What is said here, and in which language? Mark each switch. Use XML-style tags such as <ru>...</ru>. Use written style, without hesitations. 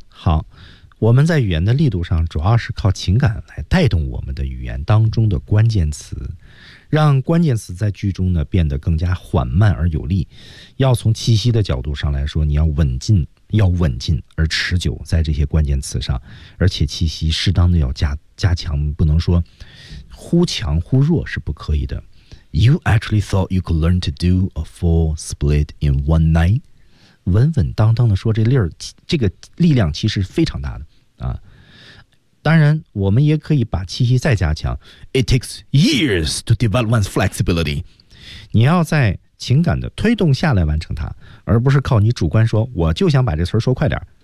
<zh>好，我们在语言的力度上主要是靠情感来带动我们的语言当中的关键词，让关键词在句中呢变得更加缓慢而有力。要从气息的角度上来说，你要稳进，要稳进而持久在这些关键词上，而且气息适当的要加强，不能说忽强忽弱是不可以的。</zh> <en>You actually thought you could learn to do a full split in one night?</en> <zh>稳稳当当的说这粒儿，这个力量其实非常大的啊。当然我们也可以把气息再加强。</zh> <en>It takes years to develop one's flexibility.</en> <zh>你要在情感的推动下来完成它，而不是靠你主观说我就想把这词儿说快点。</zh>